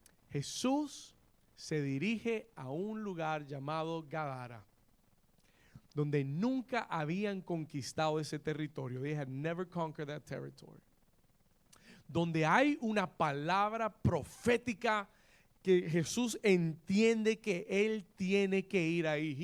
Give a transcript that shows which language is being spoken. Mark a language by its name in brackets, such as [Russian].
[Spanish] Jesús se dirige a un lugar llamado Gadara, donde nunca habían conquistado ese territorio. [English] They had never conquered that territory. [Spanish] Donde hay una palabra profética que Jesús entiende que él tiene que ir ahí.